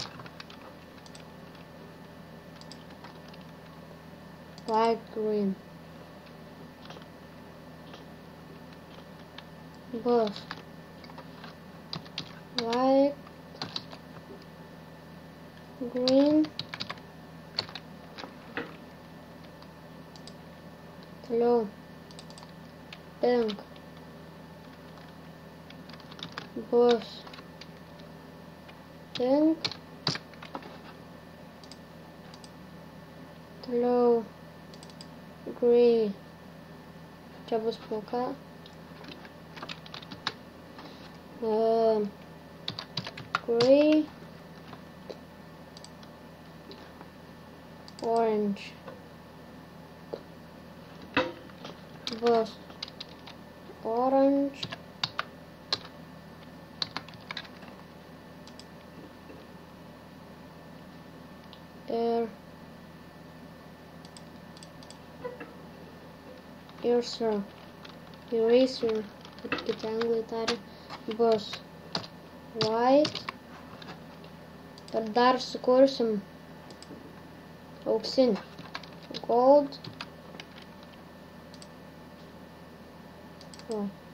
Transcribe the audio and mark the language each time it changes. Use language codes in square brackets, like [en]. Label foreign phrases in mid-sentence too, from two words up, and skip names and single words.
[en] Light green. [lt] Bus. [en] Light green. [lt] Toliau. [en] Pink. Bus. Pink. Toliau. [lt] Grey. Čia bus pilka. [en] Grey. Orange. [lt] Bus. [en] Orange. Eraser, [lt] kaip kiti anglai tari, bus white. Ir dar sukursim auksinį. [en] Gold. O.